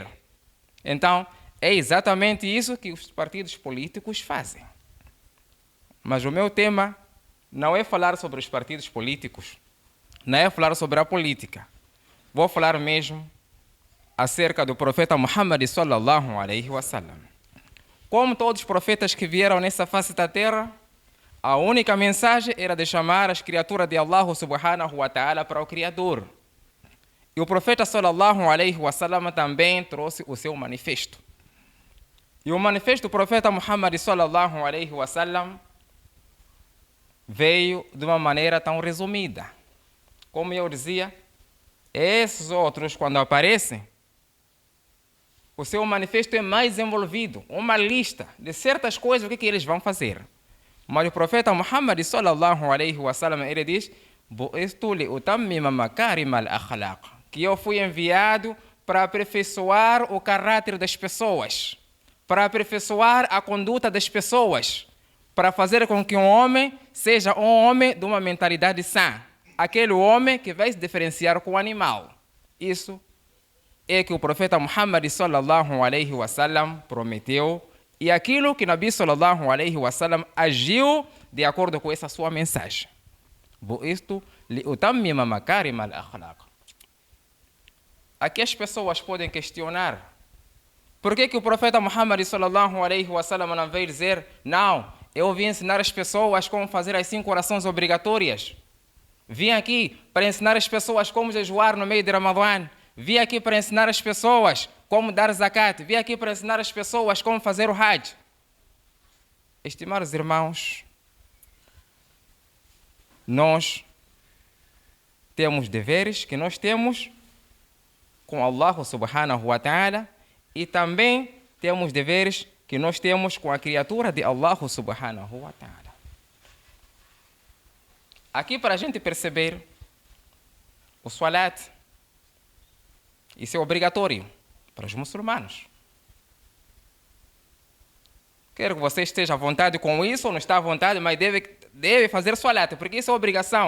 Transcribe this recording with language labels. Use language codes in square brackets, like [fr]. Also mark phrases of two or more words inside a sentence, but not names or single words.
[pt] Então, é exatamente isso que os partidos políticos fazem. Mas o meu tema não é falar sobre os partidos políticos, não é falar sobre a política. Vou falar mesmo acerca do profeta Muhammad [ar] صلى الله عليه وسلم. [pt] Como todos os profetas que vieram nessa face da terra, A única mensagem era de chamar as criaturas de Allah [ar] سبحانه وتعالى [pt] para o Criador. E o profeta [ar] صلى الله عليه وسلم [pt] também trouxe o seu manifesto. E o manifesto do profeta Muhammad [ar] صلى الله عليه وسلم [pt] veio de uma maneira tão resumida. Como eu dizia, esses outros, quando aparecem, o seu manifesto é mais envolvido, uma lista de certas coisas, o que eles vão fazer. Mas o profeta Muhammad [ar] صلى الله عليه وسلم, [pt] ele diz: [ar] "بعثت لأتمم مكارم الأخلاق", [pt] que eu fui enviado para aperfeiçoar o caráter das pessoas, para aperfeiçoar a conduta das pessoas, para fazer com que um homem seja um homem de uma mentalidade sã, aquele homem que vai se diferenciar com o animal. Isso é que o profeta Muhammad [ar] صلى الله عليه وسلم [pt] prometeu, e aquilo que [ar] النبي صلى الله عليه وسلم [pt] agiu de acordo com essa sua mensagem. [ar] بعثت لأتمم مكارم الأخلاق. [pt] Aqui as pessoas podem questionar: por que o profeta Muhammad [ar] صلى الله عليه وسلم [pt] não veio dizer: não, eu vim ensinar as pessoas como fazer as 5 orações obrigatórias. Vim aqui para ensinar as pessoas como jejuar no meio de Ramadã. Vim aqui para ensinar as pessoas como dar zakat. Vim aqui para ensinar as pessoas como fazer o hajj. Estimados irmãos, nós temos deveres que nós temos com Allah [ar] سبحانه وتعالى, [pt] e também temos deveres que nós temos com a criatura de Allah [ar] سبحانه وتعالى. [pt] Aqui, para a gente perceber, o salat, isso é obrigatório para os muçulmanos. Quero que você esteja à vontade com isso, ou não está à vontade, mas deve fazer salat, porque isso é obrigação.